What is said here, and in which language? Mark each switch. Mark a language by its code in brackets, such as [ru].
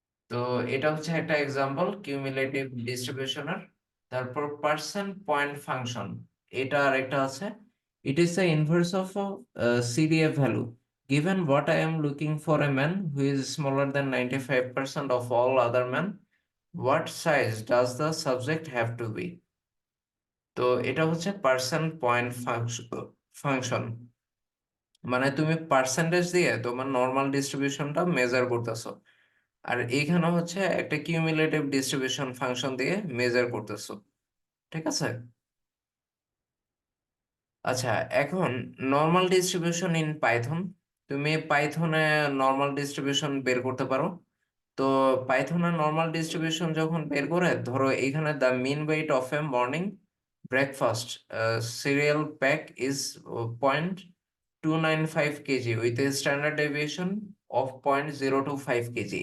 [bn] তো এটা হচ্ছে একটা এক্সাম্পল কিউমুলেটিভ ডিস্ট্রিবিউশনের। তারপর পার্সেন্ট পয়েন্ট ফাংশন, এটা আরেকটা আছে। [en] It is the inverse of CDF value. Given what I am looking for a man who is smaller than 95% of all other men, what size does the subject have to be? [bn] তো এটা হচ্ছে percent point function, মানে তুমি percentage দিয়ে তোমার normal ডিস্ট্রিবিউশনটা measure করতেছো, আর এইখানে হচ্ছে একটা কিউমুলেটিভ ডিস্ট্রিবিউশন ফাংশন দিয়ে মেজার করতেছো, ঠিক আছে? আচ্ছা, এখন নর্মাল ডিস্ট্রিবিউশন ইন পাইথন। তুমি পাইথনে নর্মাল ডিস্ট্রিবিউশন বের করতে পারো। তো পাইথনে নর্মাল ডিস্ট্রিবিউশন যখন বের করে, ধরো এইখানে [en] The mean weight of a morning breakfast cereal pack is 0.295 kg with a standard deviation of 0.025 kg।